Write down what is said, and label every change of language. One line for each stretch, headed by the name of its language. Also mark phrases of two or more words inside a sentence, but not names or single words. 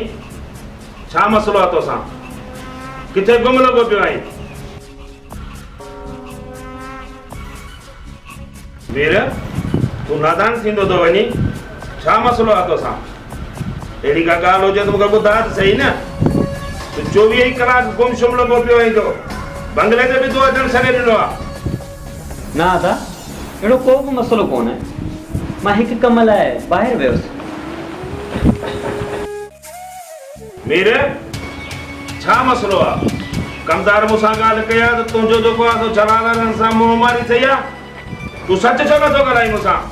Sindhi: छा मसलो आहे तोसां? किथे गुम लॻो पियो आहीं? मीर तू नादान थींदो तो वनी छा मसलो आ तोसां एड़ी का गाल हो जे तो मूंखे ॿुधा त सही न तू 24 कलाक गुमशुम लॻो पियो आहीं तो बंगले ते बि तूं अचणु छॾे ॾिनो आहे ना दादा अहिड़ो को बि मसलो कोन्हे मां हिकु कम लाइ ॿाहिरि वियुसि मीर छा मसलो आहे कमदार मूंसां ॻाल्हि कई आहे त तुंहिंजो जेको आहे तो जलाल सां मुंहुं मारी थी आहे तूं सच छो नथो ॻाल्हाई मूंसां